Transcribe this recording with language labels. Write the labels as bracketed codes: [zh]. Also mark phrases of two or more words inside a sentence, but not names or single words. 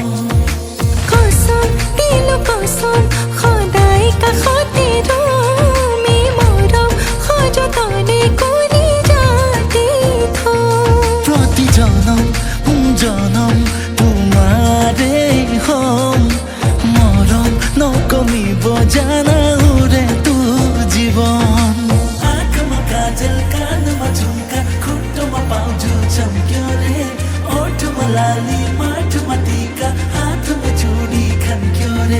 [as] কসম দিলো কসম সদায় কাষতে ৰম এই মৰম সযতনে কলিজাতে থম প্ৰতি জনম জনম তোমাৰে হম মৰম নকমিব জানা উৰে তো জীৱন [ne] आँखमा काजल कानमा झुम्का खुट्टोमा पाउँछु चम्क्यो रे ओठमा लाली माटोमा टीका हातमा चुडी खन्क्यो रे